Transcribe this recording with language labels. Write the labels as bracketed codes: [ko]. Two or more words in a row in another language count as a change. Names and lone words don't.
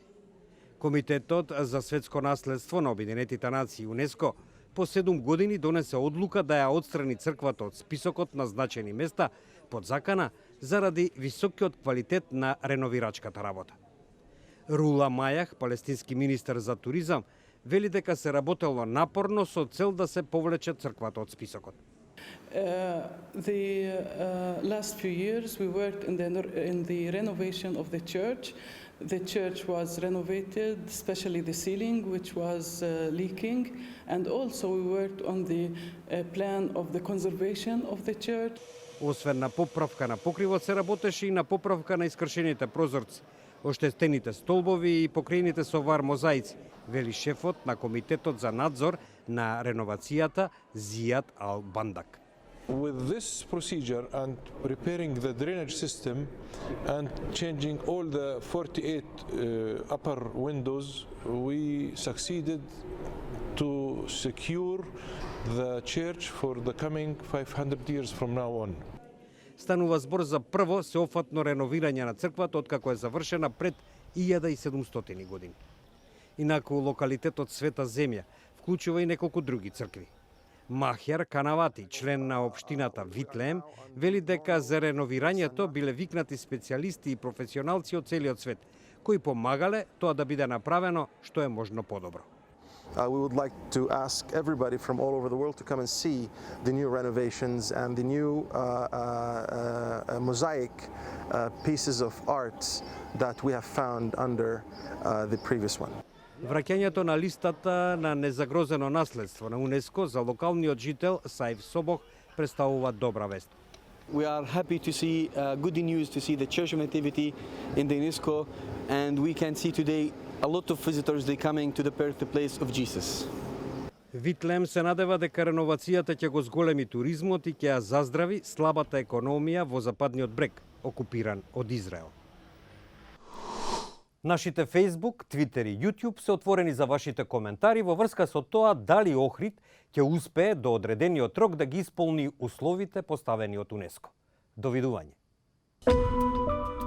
[mk] Комитетот за светско наследство на Обединетите нации УНЕСКО по 7 години донесе одлука да ја отстрани црквата од списокот на значени места под закана заради високиот квалитет на реновирачката работа. Рула Мајах, палестински министер за туризам, вели дека се работело напорно со цел да се повлече црквата од списокот. [en] The last few years we worked in the renovation of the church. The church was renovated, especially the ceiling, which was leaking, and also we worked on the plan of the conservation of the church. [mk] Освен на поправка на покривот се работеше и на поправка на искршените прозорци, оштетените столбови и покриените со вар мозаици, вели шефот на Комитетот за надзор на реновацијата Зијад Ал-Бандак. [en] With this procedure and repairing the drainage system and changing all the 48 upper windows, we succeeded to secure the church for the coming 500 years from now on. [mk] Станува збор за прво сеопфатно реновирање на црквата откако е завршена пред 1700 години. Инаку локалитетот Света Земја вклучува и неколку други цркви. Махјар Канавати, член на општината Витлеем, вели дека за реновирањето биле викнати специјалисти и професионалци од целиот свет, кои помагале тоа да биде направено што е можно подобро. [en] We would like to ask everybody from all over the world to come and see the new renovations and the new mosaic pieces of art that we have found under the previous one. [mk] Враќањето на листата на незагрозено наследство на УНЕСКО за локалниот жител Саиф Собох представува добра вест. [en] We are happy to see good news to see the Church of Nativity in the UNESCO, and we can see today a lot of visitors they coming to the birthplace of Jesus. [mk] Витлем се надева дека реновацијата ќе го зголеми туризмот и ќе ја заздрави слабата економија во западниот брег, окупиран од Израел. Нашите Facebook, Twitter и YouTube се отворени за вашите коментари во врска со тоа дали Охрид ќе успее до одредениот рок да ги исполни условите поставени од УНЕСКО. Довидување.